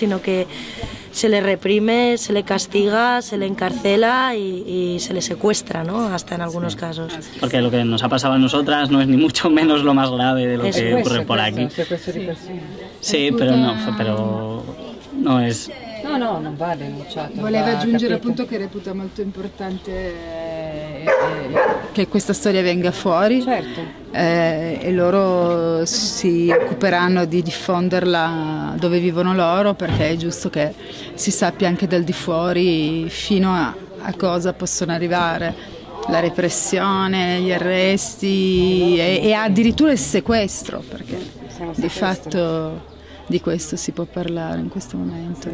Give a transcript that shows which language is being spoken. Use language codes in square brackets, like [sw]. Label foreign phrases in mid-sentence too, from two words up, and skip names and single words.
[es] Sino que se le reprime, se le castiga, se le encarcela y se le secuestra, ¿no? Hasta en algunos casos. Porque lo que nos ha pasado a nosotras no es ni mucho menos lo más grave de lo que ocurre por aquí. Sí, pero no es... No, [it] non vale, certo. Voleva aggiungere appunto che reputa molto importante che questa storia venga fuori, Certo. E loro si occuperanno di diffonderla dove vivono loro, perché è giusto che si sappia anche dal di fuori fino a cosa possono arrivare, la repressione, gli arresti e addirittura il sequestro, perché di fatto di questo si può parlare in questo momento.